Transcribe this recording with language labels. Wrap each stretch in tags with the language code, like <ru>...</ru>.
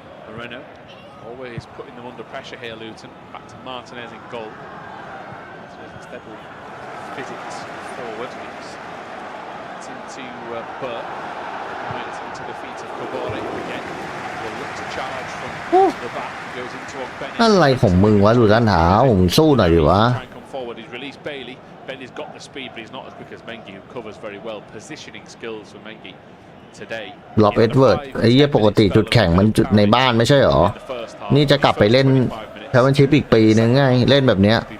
<en>Moreno always putting them under pressure here, Luton. Back to Martinez in goal. Martinez instead will fit it forward. It's into Burke. Right into the feet of Kabore again. Will look to charge from the back. Goes into Bennett.</en> <th>อะไรของมึงวะดูด้านเท้ามึงสู้หน่อยดิวะ</th> <en>Try and come forward. He's released Bailey. Bailey's got the speed, but he's not as quick as Mengi, who covers very well. Positioning skills for Mengi today.</en> <th>ล็อบเอ็ดเวิร์ดไอ้เหี้ยปกติจุดแข่งมันจุดในบ้านไม่ใช่หรอนี่จะกลับไปเล่นแชมเปี้ยนชิพอีกปีนึงไงเล่นแบบเนี้ย</th>